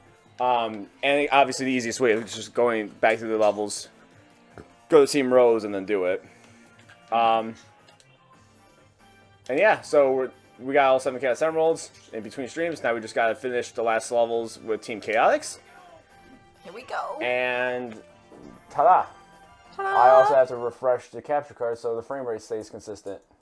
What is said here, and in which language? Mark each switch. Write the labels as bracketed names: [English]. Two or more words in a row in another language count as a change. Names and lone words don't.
[English] And obviously the easiest way is just going back through the levels, go to Team Rose, and then do it. And yeah, so we got all 7 Chaos Emeralds in between streams. Now we just gotta finish the last levels with Team Chaotix. Here we go. And ta-da! Ta-da! I also have to refresh the capture card so the frame rate stays consistent.